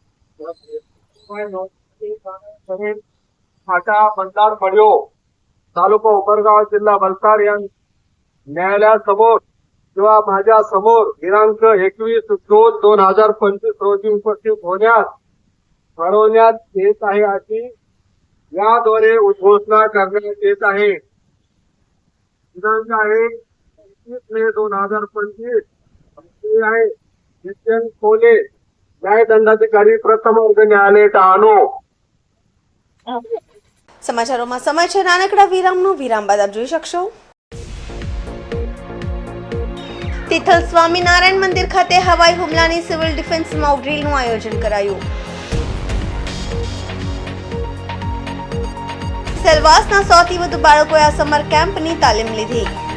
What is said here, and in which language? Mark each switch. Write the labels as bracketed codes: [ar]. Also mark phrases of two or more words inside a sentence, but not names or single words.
[mr] फाटा बंदार पडिओ तालुका उमरगाव जिल्हा वलसाड या न्यायालयासमोर किंवा माझ्या समोर दिनांक 21/2/2025 रोजी उपस्थित होण्यास ठरवण्यात येत आहे अशी याद्वारे उद्घोषणा करण्यात येत आहे. दिनांक आहे 21 मे 2025 आहे नित्यान कोले न्यायदंडाधिकारी प्रथम वर्ग न्यायालय ठाणो. [gu] સમાચારોમાં સમય છે નાનકડા વિરામનો. વિરામ બાદ આપ જોઈ શકશો તિથલ સ્વામિનારાયણ મંદિર ખાતે હવાઈ હુમલાની સિવિલ ડિફેન્સ મોક ડ્રીલનું આયોજન કરાયું. સેલવાસના 100થી વધુ બાળકોએ આ સમર કેમ્પની તાલીમ લીધી.